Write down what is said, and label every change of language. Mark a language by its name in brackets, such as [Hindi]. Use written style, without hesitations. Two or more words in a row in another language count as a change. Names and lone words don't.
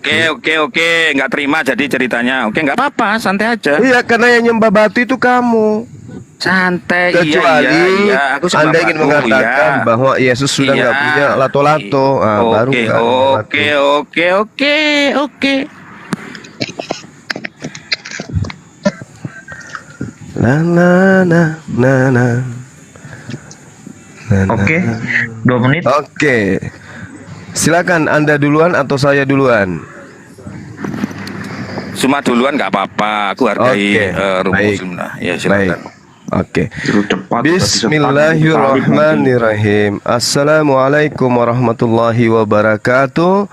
[Indonesian] Oke, nggak terima jadi ceritanya. Oke, nggak apa-apa, santai aja. Iya, karena yang nyembah batu itu kamu. Santai, Kecuali iya. Aku sembah Anda ingin batu, mengatakan ya. bahwa Yesus sudah Iya. nggak punya lato-lato, baru Oke, nggak nyembah batu. oke. Na na na na na. Na, na, Oke, na. 2 menit. Oke. Silakan Anda duluan atau saya duluan? Cuma duluan nggak apa-apa. Aku hargai rumah baik. muslim lah. Ya, silakan. Oke. Terus cepat. [Arabic] بسم الله الرحمن الرحيم. السلام عليكم ورحمة الله وبركاته.